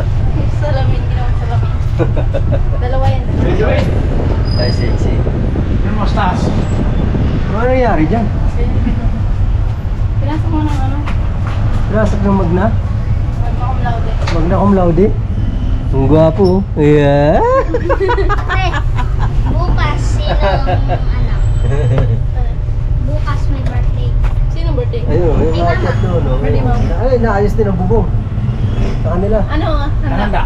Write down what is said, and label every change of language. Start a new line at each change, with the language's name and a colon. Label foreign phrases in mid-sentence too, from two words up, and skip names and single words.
Filipino: Salamin, ginawa salamin. Dalawa yan. Ay, sexy. Ano nangyari dyan? Pinasok mo ng ano? Pinasok ng magna? Magna cum laude. Magna cum laude? Ang gwapo. Yeah. Bukas, bukas may birthday. Sino birthday? Ayun, yung mga chat doon. No? Pwede mo. Ay, naayos din ang bubong. Sa kanila. Ano nga? Handa.